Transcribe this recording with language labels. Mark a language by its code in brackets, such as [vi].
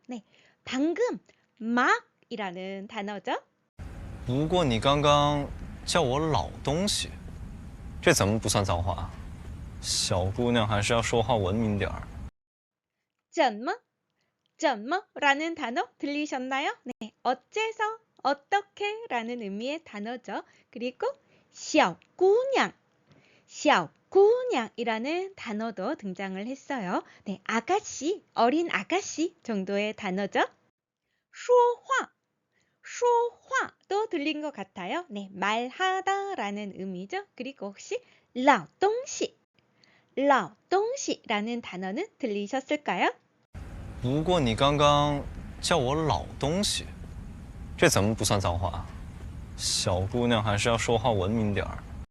[ko] 네, 방금 막이라는 단어죠? [zh] 不过你刚刚叫我老东西，这怎么不算脏话？小姑娘还是要说话文明点儿。 [ko] 怎么라는 단어 들리셨나요? 네, 어째서, 어떻게 라는 의미의 단어죠. 그리고 小姑娘 이라는 단어도 등장을 했어요. 네, 아가씨, 어린 아가씨 정도의 단어죠. 说话도 들린 것 같아요. 네, 말하다 라는 의미죠. 그리고 혹시 老东西라는 단어는 들리셨을까요? [zh] 不过你刚刚叫我老东西，这怎么不算脏话？小姑娘还是要说话文明点儿。